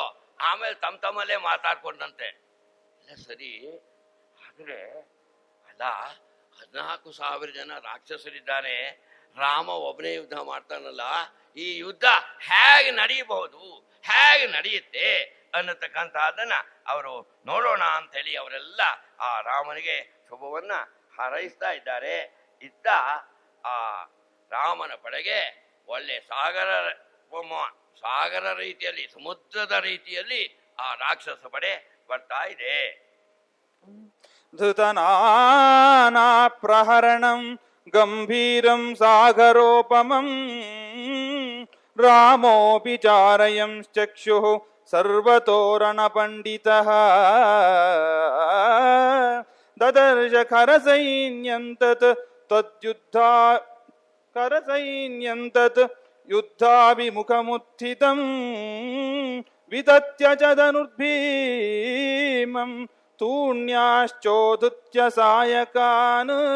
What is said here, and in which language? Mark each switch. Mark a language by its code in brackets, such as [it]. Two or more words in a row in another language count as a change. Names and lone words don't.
[kn] ಆಮೇಲೆ ತಮ್ಮಲ್ಲೇ ಮಾತಾಡ್ಕೊಂಡಂತೆ, ಸರಿ ಆದ್ರೆ ಅಲ್ಲ 14,000 ಜನ ರಾಕ್ಷಸರಿದ್ದಾರೆ, ರಾಮ ಒಬ್ಬನೇ ಯುದ್ಧ ಮಾಡ್ತಾನಲ್ಲ, ಈ ಯುದ್ಧ ಹೇಗೆ ನಡೆಯಬಹುದು, ಹೇಗೆ ನಡೆಯುತ್ತೆ ಅನ್ನತಕ್ಕಂತಹದನ್ನ ಅವರು ನೋಡೋಣ ಅಂತ ಹೇಳಿ ಅವರೆಲ್ಲ ಆ ರಾಮನಿಗೆ ಶುಭವನ್ನ ಹಾರೈಸ್ತಾ ಇದ್ದಾರೆ. ಇತ್ತ ಆ ರಾಮನ ಪಡೆಗೆ ಒಳ್ಳೆ ಸಾಗರ ರೀತಿಯಲ್ಲಿ, ಸಮುದ್ರದ ರೀತಿಯಲ್ಲಿ ಆ ರಾಕ್ಷಸ ಪಡೆ ಬರ್ತಾ ಇದೆ. [sa] ಧೃತನಾನಾ ಪ್ರಹರಣಂ ಗಂಭೀರಂ ಸಾಗರೋಪಮಂ ರಾಮೋಪಿ ಚಾರಯಂಶ್ಚಕ್ಷುಃ ಸರ್ವತೋರಣ ಪಂಡಿತಃ ದದರ್ಶ ಖರಸೈನ್ಯಂತತ್ ಯುದ್ಧಾಭಿಮುಖಮುತ್ಥಿತಂ ವಿತತ್ಯ ಚ ಧನುರ್ಭೀಮಂ ತೂಣ್ಯಾಶ್ಚೋದುತ್ಯ ಸಾಯಕಾನ್